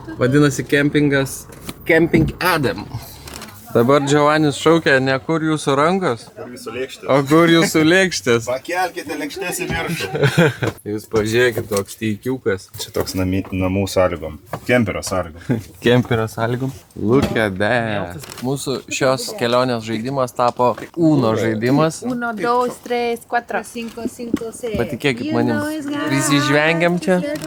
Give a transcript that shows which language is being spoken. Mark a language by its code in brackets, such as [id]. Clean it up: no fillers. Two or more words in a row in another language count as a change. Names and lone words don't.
[lt] Vadinasi kempingas Camping Adam. Dabar Giovannis šaukia, ne kur jūsų rankos, Kur jūsų lėkštės? o kur jūsų lėkštės. Pakelkite lėkštės į viršų. Jūs pažiūrėkit, toks teikiukas. Čia toks namų sąlygom. Kemperio sąlygom. Kemperio sąlygom. [en] Look at that. [lt] Mūsų šios kelionės žaidimas tapo Uno žaidimas. 1, 2, 3, 4, 5, 6. Patikėkit manim. Prisižvengiam čia.